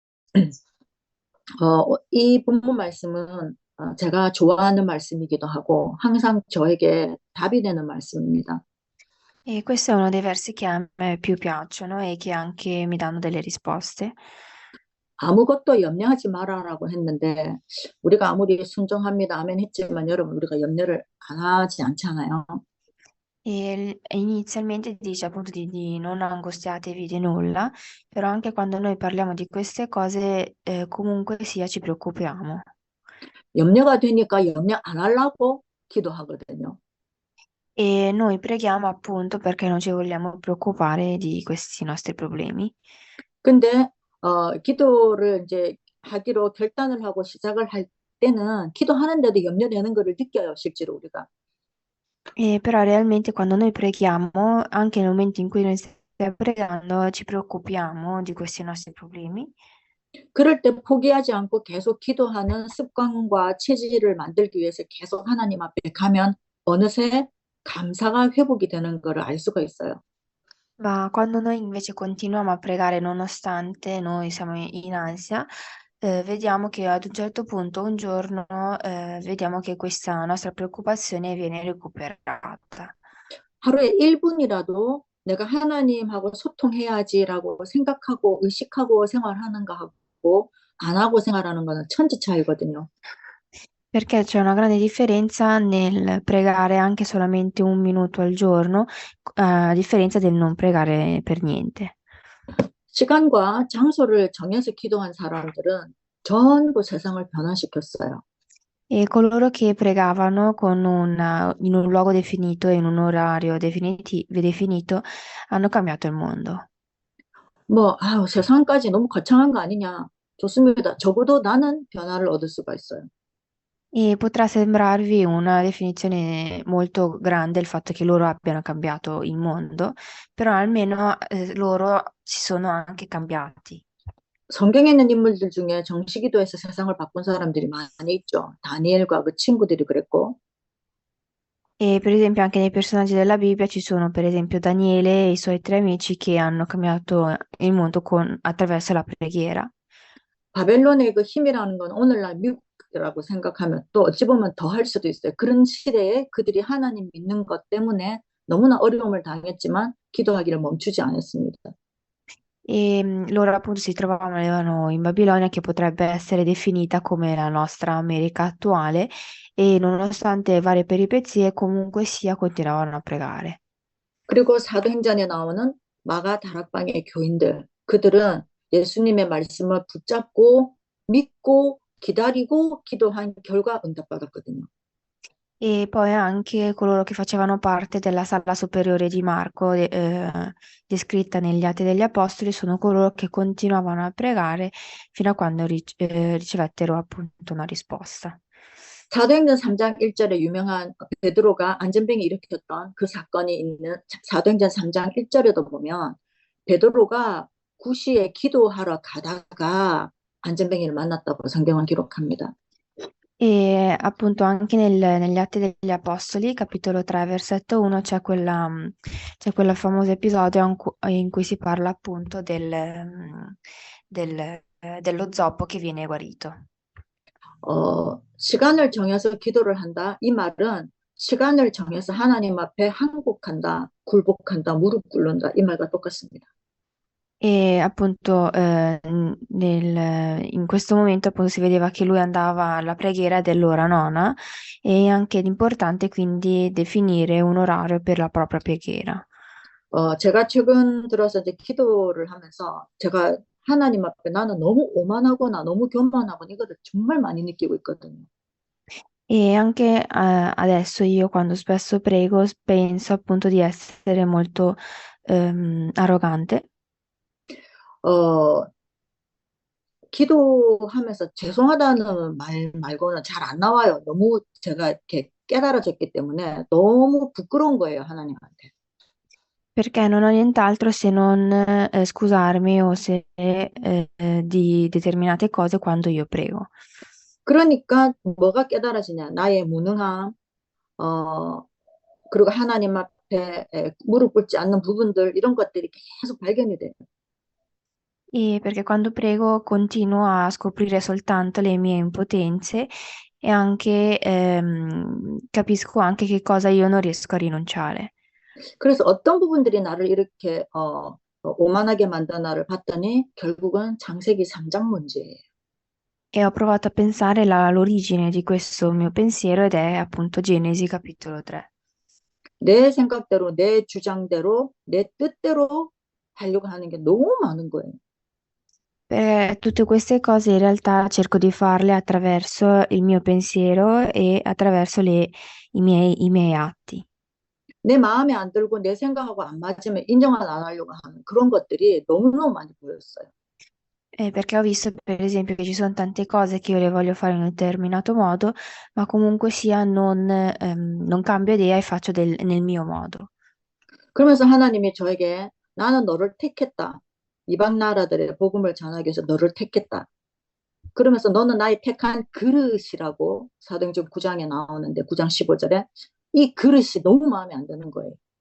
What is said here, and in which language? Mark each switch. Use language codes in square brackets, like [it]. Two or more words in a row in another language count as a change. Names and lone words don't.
[ko] 이 본문 말씀은 제가 좋아하는 말씀이기도 하고 항상 저에게 답이 되는 말씀입니다. [it] E questo è uno dei versi che a me più piacciono e che anche mi danno delle risposte. [ko] 아무것도 염려하지 마라라고 했는데 우리가 아무리 순종합니다. 아멘 했지만 여러분 우리가 염려를 안 하지 않잖아요. [it] E inizialmente dice appunto di non angustiatevi di nulla, però anche quando noi parliamo di queste cose, comunque sia ci preoccupiamo. [ko] 염려가 되니까 염려 안 하려고 기도하거든요. [it] E noi preghiamo appunto perché non ci vogliamo preoccupare di questi nostri problemi. [ko] 근데 기도를 이제 하기로 결단을 하고 시작을 할 때는 기도하는데도 염려되는 것을 느껴요, 실제로 우리가. [it] E però realmente quando noi preghiamo, anche nel momento in cui noi stiamo pregando, ci preoccupiamo di questi nostri problemi. [ko] 그럴 때 포기하지 않고 계속 기도하는 습관과 체질을 만들기 위해서 계속 하나님 앞에 가면 어느새 감사가 회복이 되는 것을 알 수가 있어요. [it] Ma quando noi invece continuiamo a pregare nonostante noi siamo in ansia, vediamo che ad un certo punto, un giorno, vediamo che questa nostra preoccupazione viene recuperata. [ko] 하루에 1분이라도 내가 하나님하고 소통해야지라고 생각하고 의식하고 생활하는 거하고 안 하고 생활하는 거는 천지 차이거든요. [it] Perché c'è una grande differenza nel pregare anche solamente 1 minuto al giorno, a differenza del non pregare per niente. [ko] 시간과 장소를 정해서 기도한 사람들은 전부 세상을 변화시켰어요. [it] E coloro che pregavano in un luogo definito e in un orario definito hanno cambiato il mondo. [ko] 뭐, 아우, 세상까지 너무 거창한 거 아니냐. 좋습니다. 적어도 나는 변화를 얻을 수가 있어요. [it] E potrà sembrarvi una definizione molto grande il fatto che loro abbiano cambiato il mondo, però almeno loro si sono anche cambiati. [ko] 성경에 있는 인물들 중에 정시기도에서 세상을 바꾼 사람들이 많이 있죠. 다니엘과 그 친구들이 그랬고, [it] E per esempio anche nei personaggi della Bibbia ci sono per esempio Daniele e i suoi 3 amici che hanno cambiato il mondo attraverso la preghiera. [ko] 바벨론의 그 힘이라는 건 오늘날 미국이라고 생각하면 또 어찌 보면 더 할 sudo 있어요. 그런 시대에 그들이 하나님 믿는 것 때문에 너무나 어려움을 당했지만 기도하기를 멈추지 않았습니다. [it] E loro appunto si trovavano in Babilonia, che potrebbe essere definita come la nostra America attuale, e nonostante varie peripezie, comunque sia, continuavano a pregare. [ko] 그리고 사도행전에 나오는 마가 다락방의 교인들, 그들은 예수님의 말씀을 붙잡고 믿고 기다리고 기도한 결과 응답받았거든요. [it] E poi anche coloro che facevano parte della sala superiore di Marco, descritta negli Atti degli Apostoli, sono coloro che continuavano a pregare fino a quando ricevettero appunto una risposta. [ko] 사도행전 3장 1절에 유명한 베드로가 안전병이 일으켰던 그 사건이 있는 사도행전 3장 1절에도 보면 베드로가 구시에 기도하러 가다가 안전병이를 만났다고 성경은 기록합니다. [it] E appunto anche negli Atti degli Apostoli, capitolo 3, versetto 1, c'è quel famoso episodio in cui si parla appunto dello zoppo che viene guarito. [ko] 시간을 정해서 기도를 한다. 이 말은 시간을 정해서 하나님 앞에 항복한다, 굴복한다, 무릎 꿇는다. 이 말과 똑같습니다. [it] E appunto in questo momento appunto si vedeva che lui andava alla preghiera dell'ora nona e anche importante quindi definire un orario per la propria preghiera. [ko] 제가 최근 들어서 이제 기도를 하면서 제가 하나님 앞에 나는 너무 오만하거나 너무 교만하거나 이거를 정말 많이 느끼고 있거든요. [it] E anche adesso io quando spesso prego penso appunto di essere molto arrogante. [ko] 어, 기도하면서 죄송하다는 말 말고는 잘 안 나와요. 너무 제가 이렇게 깨달아졌기 때문에 너무 부끄러운 거예요, 하나님한테. [it] Perché non ho nient'altro se non scusarmi o se di determinate cose quando io prego. [ko] 그러니까 뭐가 깨달아지냐? 나의 무능함, 어, 그리고 하나님 앞에 무릎 꿇지 않는 부분들 이런 것들이 계속 발견이 돼요. [it] E perché quando prego continuo a scoprire soltanto le mie impotenze e anche capisco anche che cosa io non riesco a rinunciare. [ko] 그래서 어떤 부분들이 나를 이렇게 오만하게 만드나를 봤더니 결국은 창세기 3장 문제예요. [it] E ho provato a pensare l'origine di questo mio pensiero ed è appunto Genesi capitolo 3. [ko] 내 생각대로, 내 주장대로, 내 뜻대로 하려고 하는 게 너무 많은 거예요. [it] Tutte queste cose in realtà cerco di farle attraverso il mio pensiero e attraverso i miei atti. [ko] 내 ma음에 안 들고 내 생각하고 안 맞으면 인정을 안 하려고 하는 그런 것들이 너무너무 많이 보였어요. [it] Perché ho visto, per esempio, che ci sono tante cose che io le voglio fare in un determinato modo, ma comunque sia non cambio idea e faccio nel mio modo. [ko] 그러면서 하나님이 저에게 나는 너를 택했다. 이방 나라들의 복음을 전하기 위해서 너를 택했다. 그러면서 너는 나의 택한 그릇이라고 사도행전 9장에 나오는데 9장 15절에 이 그릇이 너무 마음에 안 드는 거예요.